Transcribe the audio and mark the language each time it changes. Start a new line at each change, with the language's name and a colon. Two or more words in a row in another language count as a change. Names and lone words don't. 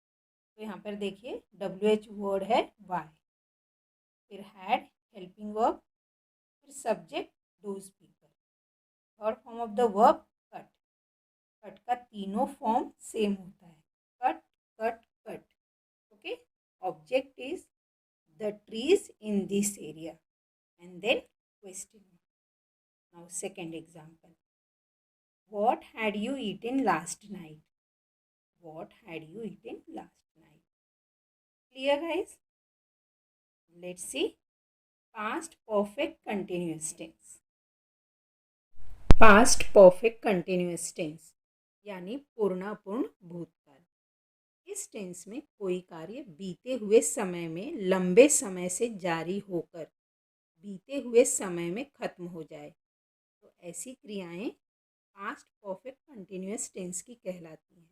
Hindi: तो यहाँ पर देखिए
English: WH word
Hindi: है वाई.
English: फिर had helping verb, फिर subject those people. third form of the verb cut.
Hindi: कट का तीनों फॉर्म सेम होता है,
English: cut cut cut. okay, object is the trees in this area and then question. now second example, what had you eaten last night? What had you eaten last night? Clear, guys? Let's see past perfect continuous tense. Past perfect continuous tense
Hindi: यानी पूर्णापूर्ण भूतकाल। इस टेंस में कोई कार्य बीते हुए समय में लंबे समय से जारी होकर बीते हुए समय में खत्म हो जाए तो ऐसी क्रियाएं
English: past perfect continuous tense
Hindi: की कहलाती हैं।